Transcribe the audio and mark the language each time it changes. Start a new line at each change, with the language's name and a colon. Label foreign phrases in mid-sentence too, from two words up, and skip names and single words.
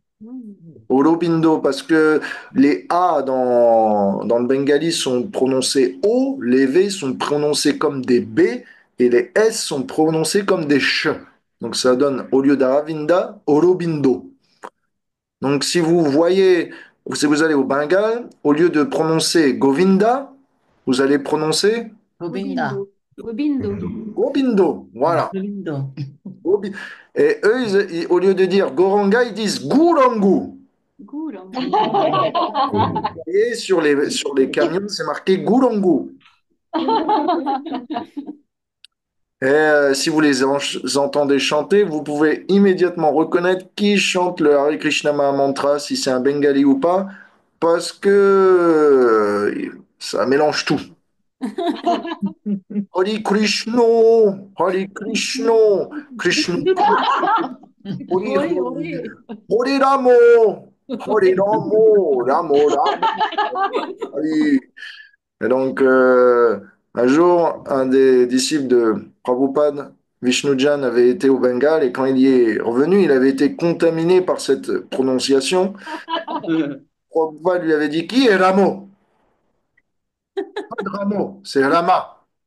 French: Aurobindo, parce que les A dans le bengali sont prononcés O, les V sont prononcés comme des B et les S sont prononcés comme des Ch. Donc ça donne, au lieu d'Aravinda, Aurobindo. Donc si vous allez au Bengale, au lieu de prononcer Govinda, vous allez prononcer Govinda. Gobindo. Gobindo. Gobindo. Voilà. Govindo. Gobi- Et eux, au lieu de dire Goranga, ils disent Gourangu. Goulango. Et sur les camions, c'est marqué Gourangu. Et si vous les entendez chanter, vous pouvez immédiatement reconnaître qui chante le Hare Krishna Maha Mantra, si c'est un Bengali ou pas, parce que ça mélange tout. Hare Krishna, Hare Krishna, Krishna, Hare Oui, Hare, oui. Hare Ramo, Hare Ramo, Ramo Ramo, Hare. Et donc, un jour, un des disciples de Prabhupada, Vishnujan, avait été au Bengale et quand il y est revenu, il avait été contaminé par cette prononciation. Prabhupada lui avait dit, qui est Ramo? Pas de Ramo, c'est Rama.